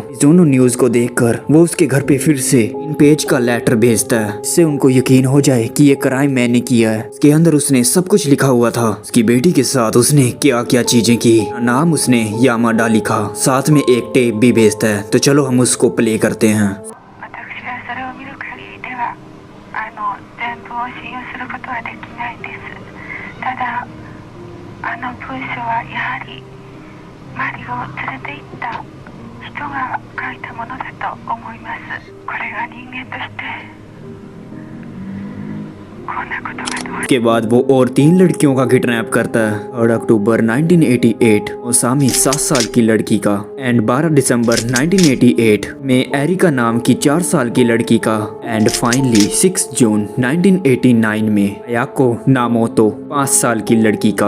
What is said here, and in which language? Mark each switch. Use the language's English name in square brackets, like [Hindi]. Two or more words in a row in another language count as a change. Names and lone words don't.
[Hindi] दोनों न्यूज को देखकर वो उसके घर पे फिर से इन पेज का लेटर भेजता है, इससे उनको यकीन हो जाए कि ये क्राइम मैंने किया है। इसके अंदर उसने सब कुछ लिखा हुआ था, उसकी बेटी के साथ उसने क्या क्या चीजें की। नाम उसने यामाडा लिखा, साथ में एक टेप भी भेजता है। तो चलो हम उसको प्ले करते हैं। [Japanese] 全部を信用することはできないです。ただ文書はやはりマリを連れて行った人が書いたものだと思います。これが人間としてこんなことがどう。 [Hindi] के बाद वो और 3 लड़कियों का किडनैप करता है। 3 अक्टूबर 1988 ओसामी 7 साल की लड़की का एंड 12 दिसंबर 1988 में एरिका नाम की 4 साल की लड़की का एंड फाइनली 6 जून 1989 में अयाको नामोतो 5 साल की लड़की का।